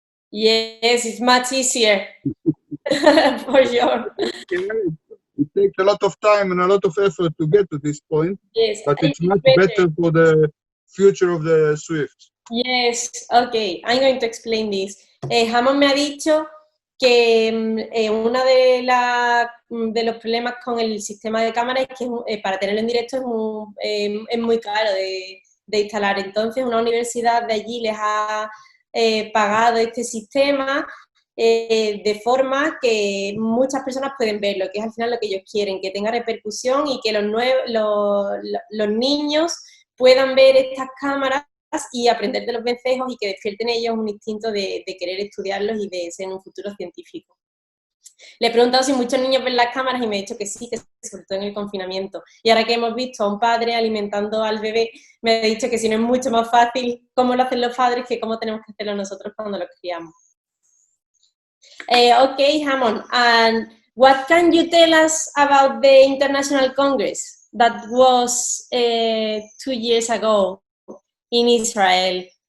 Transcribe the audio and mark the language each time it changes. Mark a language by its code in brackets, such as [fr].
[en] Yes, it's much easier. For sure. It takes a lot of time and a lot of effort to get to this point. Yes, but it's much better for the future of the Swift. Yes, okay, I'm going to explain this. [es] Ammonn me ha dicho que uno de los problemas con el sistema de cámara es que para tenerlo en directo es muy caro de instalar. Entonces una universidad de allí les ha pagado este sistema de forma que muchas personas pueden verlo, que es al final lo que ellos quieren, que tenga repercusión y que los niños puedan ver estas cámaras y aprender de los vencejos y que despierten en ellos un instinto de querer estudiarlos y de ser un futuro científico. Le he preguntado si muchos niños ven las cámaras y me ha dicho que sí, que sobre todo en el confinamiento. Y ahora que hemos visto a un padre alimentando al bebé, me ha dicho que si no es mucho más fácil cómo lo hacen los padres que cómo tenemos que hacerlo nosotros cuando los criamos. [en] Okay, Ammonn, and What can you tell us about the International Congress that was 2 years ago in Israel?